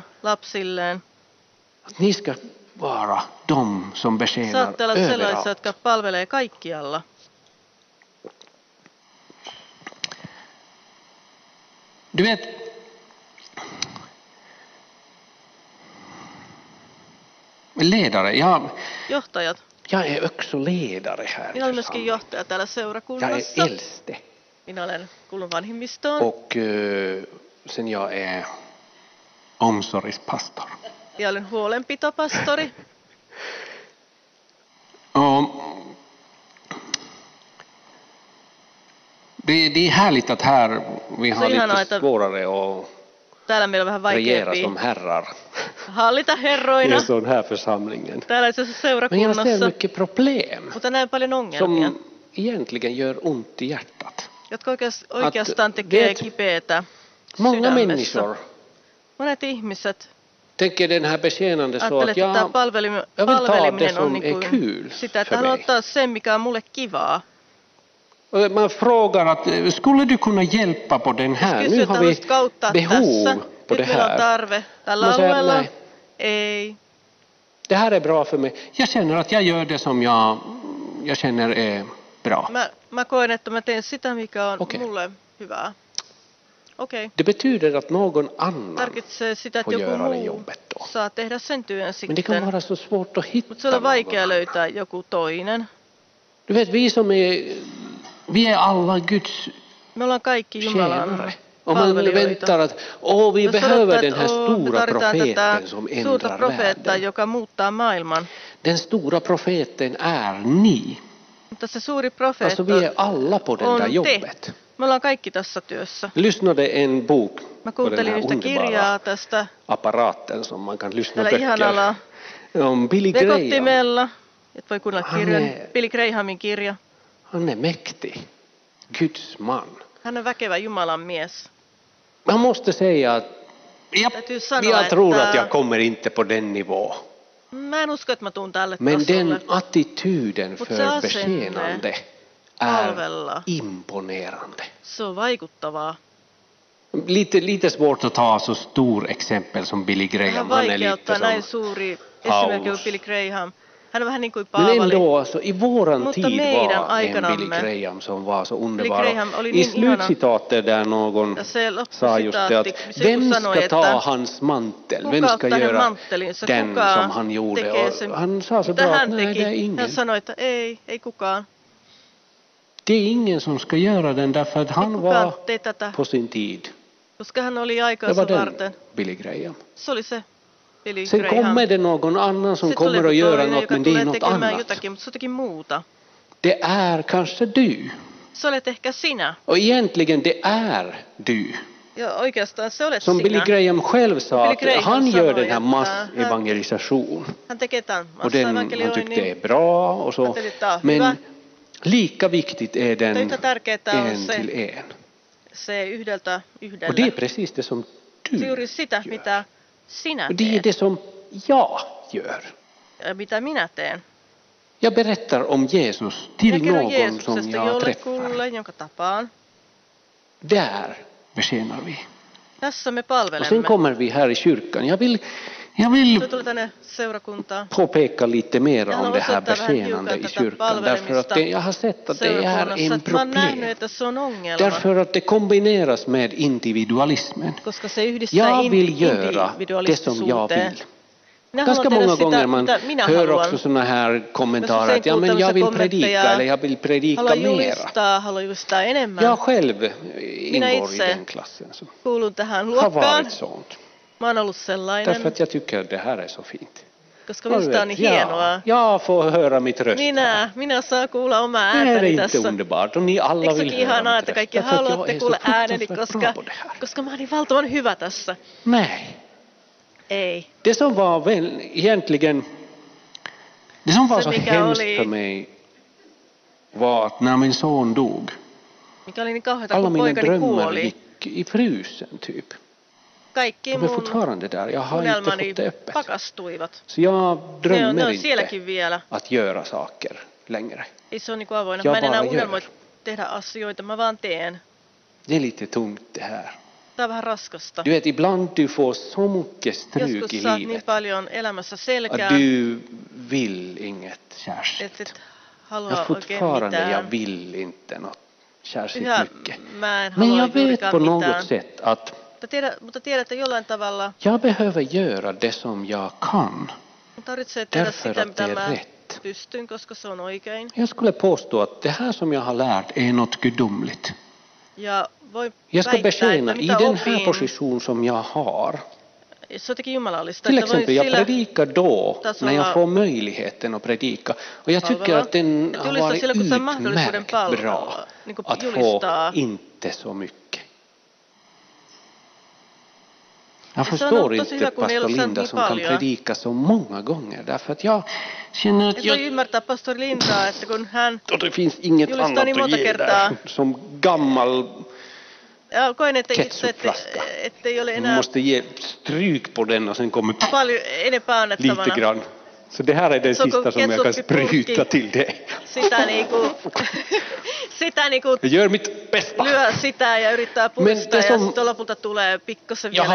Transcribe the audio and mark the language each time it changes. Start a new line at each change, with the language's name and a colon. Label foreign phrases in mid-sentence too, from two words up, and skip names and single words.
Swedish: Att ni ska vara de som betjänar överallt. Du vet, ledare,
Finnish: johtajat.
Swedish: Jag är också ledare här.
Finnish: Minä olen myöskin johtaja täällä seurakunnassa.
Swedish: Jag är äldste.
Finnish: Minä kuulun vanhimmistoon.
Swedish: Och sen jag är omsorgspastor.
Finnish: Jag olen huolenpitopastori.
Swedish: Det är härligt att här vi har lite svårare att
Finnish: täällä meillä on vähän vaikeampi
Swedish: som herrar.
Finnish: Hallita herroina.
Swedish: I sån här församlingen.
Finnish: Täällä itse asiassa seurakunnassa.
Swedish: Men jag ser mycket problem.
Finnish: Mutta näen paljon ongelmia.
Swedish: Som egentligen gör ont i hjärtat.
Finnish: Jotka oikeastaan tekee kipeätä
Swedish: många människor.
Finnish: Monet ihmiset.
Swedish: Tänker den här betjänande så att jag vill ta det som är kul
Finnish: sitä, että hän ottaa sen, mikä on mulle kivaa.
Swedish: Man frågar att skulle du kunna hjälpa på den här? Nu har vi behov på det här. Man säger nej. Ei. Det här är bra för mig. Jag känner att jag gör det som jag känner är bra.
Finnish: Mä koen, että mä teen sitä, mikä on mulle hyvää. Okay.
Swedish: Det betyder att någon annan
Finnish: tarvitsee sitä, että
Swedish: får
Finnish: joku
Swedish: göra det
Finnish: muu
Swedish: jobbet då.
Finnish: saa tehdä sen työn sitten.
Swedish: Men det kan vara så svårt att hitta.
Finnish: Mutta se on vaikea löytää joku toinen.
Swedish: Du vet, vi är alla Guds
Finnish: me ollaan kaikki Jumalan
Swedish: om man väntar att vi behöver den här stora profeten som ändrar världen.
Finnish: Joka muuttaa maailman.
Swedish: Den stora profeten är ni.
Finnish: Mutta se suuri profeetta
Swedish: alltså vi är alla på det där jobbet.
Finnish: Me ollaan kaikki tässä työssä.
Swedish: Lyssnade en bok på den här underbara tästä apparaten som man kan lyssna böcker om Billy Graham.
Finnish: Et voi kuunnella kirjan. Billy Grahamin kirja.
Swedish: Han är mäktig. Guds man.
Finnish: Han är väkevä Jumalan mies.
Swedish: Man måste säga att jag tror att jag kommer inte på den nivå.
Finnish: Mä en usko, että mä tuun tälle men tasolle.
Swedish: Den attityden för betjänande är imponerande.
Finnish: Se on vaikuttavaa.
Swedish: Lite svårt att ta så stor exempel som Billy Graham. Han är lite som
Finnish: näin suuri esimerkki kuin Billy Graham. Hän on vähän niin kuin Paavali.
Swedish: Men ändå, alltså, i våran tid var en Billy Graham som var så underbar. I slutcitatet där någon sa just det att vem ska ta hans mantel? Vem ska göra den som han gjorde? Och han sa så bra att nej, det är ingen.
Finnish: Hän sanoi, että ei kukaan.
Swedish: Det är ingen som ska göra den därför att han var på sin tid.
Finnish: Koska hän oli aikansa varten. Billy Graham. Se oli se.
Swedish: Sen kommer det någon annan som kommer att göra något, men det är något annat. Det är kanske du. Och egentligen det är du. Som Billy Graham själv sa, att han gör den här massevangelisationen. Och han tyckte det är bra och så. Men lika viktigt är den en till en.
Finnish: se yhdeltä yhdelle.
Swedish: Och det är precis det som du
Finnish: se juuri sitä,
Swedish: gör.
Finnish: mitä sinä
Swedish: Och det är
Finnish: teet.
Swedish: det som jag gör.
Finnish: Mitä minä teen.
Swedish: Jag berättar om Jesus till
Finnish: Minä kerron
Swedish: någon som
Finnish: Jeesuksesta
Swedish: jag
Finnish: jollekulle,
Swedish: träffar.
Finnish: jonka tapaan.
Swedish: Där betjänar vi.
Finnish: Tässä me
Swedish: Och sen
Finnish: palvelemme.
Swedish: kommer vi här i kyrkan. Jag vill
Finnish: Se tuli tänne seurakuntaan.
Swedish: påpeka lite mer Jag om
Finnish: haluan
Swedish: det här
Finnish: osoittaa vähän
Swedish: betjänande
Finnish: hiukan
Swedish: i
Finnish: tätä
Swedish: kyrkan. Därför att jag har sett att det är
Finnish: seurakunnassa.
Swedish: en
Finnish: Mä oon nähnyt,
Swedish: problem.
Finnish: että se on ongelma.
Swedish: Därför att det kombineras med individualismen.
Finnish: Koska se yhdistää
Swedish: Jag vill göra det som jag
Finnish: individualistisuuteen.
Swedish: vill.
Finnish: Minä
Swedish: Ganska
Finnish: haluan tehdä
Swedish: många gånger
Finnish: sitä,
Swedish: man
Finnish: mitä minä
Swedish: hör
Finnish: haluan.
Swedish: också såna här kommentarer
Finnish: usein
Swedish: att ja, men jag vill
Finnish: kuulen tämmöisiä
Swedish: predika eller jag vill predika
Finnish: Haluan
Swedish: mera.
Finnish: julistaa enemmän.
Swedish: Jag själv
Finnish: Minä
Swedish: ingår i
Finnish: itse
Swedish: den klassen som
Finnish: kuulun tähän
Swedish: har
Finnish: luokkaan.
Swedish: varit sånt.
Finnish: Mä oon ollut sellainen,
Swedish: Därför att jag tycker att det här är så fint.
Finnish: koska minusta on niin hienoa.
Swedish: Jag får höra mitt röst.
Finnish: Minä saan kuulla omaa
Swedish: Det är
Finnish: ääntäni
Swedish: inte
Finnish: tässä.
Swedish: underbart och ni alla
Finnish: Eikö
Swedish: vill
Finnish: sekin
Swedish: höra
Finnish: ihanaa,
Swedish: mitt
Finnish: että
Swedish: röst.
Finnish: kaikki
Swedish: Därför att jag
Finnish: haluatte
Swedish: är så
Finnish: kuulla ääneni,
Swedish: fruktansvärt bra på det här.
Finnish: koska mä oon niin valtavan hyvä tässä.
Swedish: Nej.
Finnish: Ei.
Swedish: Det som var väl egentligen det som var
Finnish: Se,
Swedish: så
Finnish: mikä
Swedish: hemskt
Finnish: oli-
Swedish: för mig var att när min son dog,
Finnish: Mikä oli niin kauheata,
Swedish: alla
Finnish: kun
Swedish: mina
Finnish: poikani
Swedish: drömmar
Finnish: kuoli.
Swedish: gick i frysen typ.
Finnish: Kaikki
Swedish: De är
Finnish: mun
Swedish: fortfarande där. Jag har inte
Finnish: unelmani
Swedish: fått det öppet.
Finnish: pakastuivat.
Swedish: Så jag
Finnish: Ne
Swedish: drömmer
Finnish: on
Swedish: inte
Finnish: sielläkin vielä.
Swedish: att göra saker längre.
Finnish: Ei se ole niin avoinna.
Swedish: Jag
Finnish: Mä en enää
Swedish: bara
Finnish: unelmoi
Swedish: gör.
Finnish: tehdä asioita, mä vaan teen.
Swedish: Det är lite tungt det här.
Finnish: Tää on vähän raskasta.
Swedish: Du vet, ibland du får så mycket stryk
Finnish: Joskus
Swedish: i
Finnish: saat niin
Swedish: livet
Finnish: paljon elämässä
Swedish: att
Finnish: selkää,
Swedish: du vill inget
Finnish: et
Swedish: särskilt.
Finnish: sit
Swedish: Ja
Finnish: halua oikein
Swedish: fortfarande, jag
Finnish: mitään.
Swedish: vill inte något särskilt
Finnish: Yhä
Swedish: mycket.
Finnish: mä en
Swedish: Men
Finnish: halua
Swedish: jag vet
Finnish: juurikaan
Swedish: på något
Finnish: mitään.
Swedish: sätt att
Finnish: Mutta tiedät, että jollain tavalla
Swedish: jag behöver göra det som jag kan.
Finnish: mun tarvitsee tehdä
Swedish: Därför
Finnish: sitä,
Swedish: att
Finnish: mitä
Swedish: det är
Finnish: mä
Swedish: rätt.
Finnish: pystyn, koska se on oikein.
Swedish: Jag skulle påstå att det här som jag har lärt är något gudomligt.
Finnish: Ja voi
Swedish: Jag ska
Finnish: väittää,
Swedish: betjäna
Finnish: että
Swedish: i
Finnish: mitä
Swedish: den här
Finnish: opin,
Swedish: position som jag har.
Finnish: se on jotenkin jumalallista.
Swedish: Till
Finnish: Että voin
Swedish: exempel, jag
Finnish: sillä
Swedish: predikar då
Finnish: tasolla
Swedish: när jag får möjligheten att predika. Och jag tycker
Finnish: palvella.
Swedish: att den
Finnish: Että
Swedish: har
Finnish: julistaa
Swedish: varit
Finnish: silloin, kun saa mahdollisuuden
Swedish: utmärkt
Finnish: palvella.
Swedish: bra
Finnish: Niin kuin
Swedish: att få
Finnish: julistaa.
Swedish: inte så mycket. Jag
Finnish: Se on
Swedish: förstår
Finnish: tosi
Swedish: inte
Finnish: hyvä, kun ei
Swedish: pastor
Finnish: ole saanut Linda niin
Swedish: som kan
Finnish: paljon.
Swedish: predika så många gånger. Därför att jag känner att
Finnish: Et voi ymmärtää pastori Lindaa, että kun hän
Swedish: och det finns inget
Finnish: julistaa
Swedish: annat
Finnish: niin
Swedish: att
Finnish: monta
Swedish: ge
Finnish: kertaa.
Swedish: där. Som gammal
Finnish: ja koen, että itse
Swedish: ketchupflaska.
Finnish: ettei ole
Swedish: man
Finnish: enää
Swedish: måste ge stryk på den och sen kommer
Finnish: paljon enempää
Swedish: lite
Finnish: annettavana.
Swedish: grann. Så det här är det Så sista som jag kan
Finnish: ketchuppipurkki.
Swedish: spruta till dig.
Finnish: Sitä niinku
Swedish: Jag gör mitt bästa.
Finnish: lyö sitä ja yrittää puistaa
Swedish: det
Finnish: ja
Swedish: som-
Finnish: sitten lopulta tulee pikkusen
Swedish: Jag